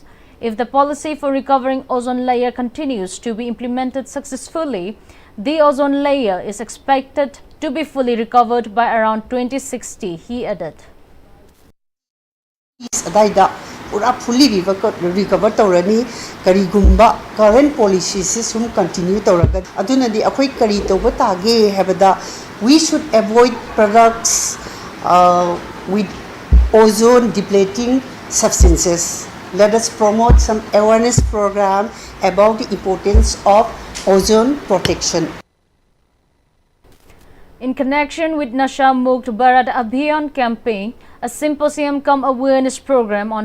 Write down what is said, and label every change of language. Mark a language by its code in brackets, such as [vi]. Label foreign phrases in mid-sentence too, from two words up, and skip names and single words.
[en] If the policy for recovering ozone layer continues to be implemented successfully, the ozone layer is expected to be fully recovered by around 2060, he added. [mni] Pura [en] fully recover [mni] taurani karigumba [en] current policies [mni] sum continue tauraga aduna di akoi kari toba tage habada [en] we should avoid products with ozone depleting substances. Let us promote some awareness program about the importance of ozone protection. In connection with Nasha Mukt Bharat Abhiyan campaign, a symposium cum awareness program on